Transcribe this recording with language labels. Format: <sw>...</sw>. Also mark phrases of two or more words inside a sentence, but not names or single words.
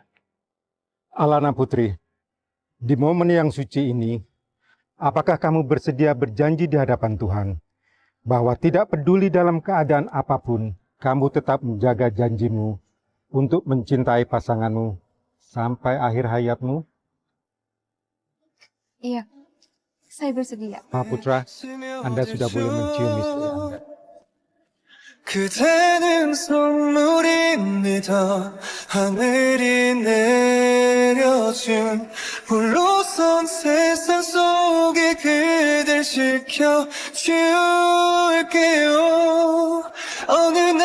<id>Alana Putri, di momen yang suci ini, apakah kamu bersedia berjanji di hadapan Tuhan bahwa tidak peduli dalam keadaan apapun, kamu tetap menjaga janjimu untuk mencintai pasanganmu sampai akhir hayatmu? Iya, saya bersedia. Mahaputra, Anda sudah boleh mencium istri Anda.</id> <ko>그대는 선물입니다. 하늘이 내려준 홀로선 세상 속에 그댈 지켜줄게요. 어느</ko>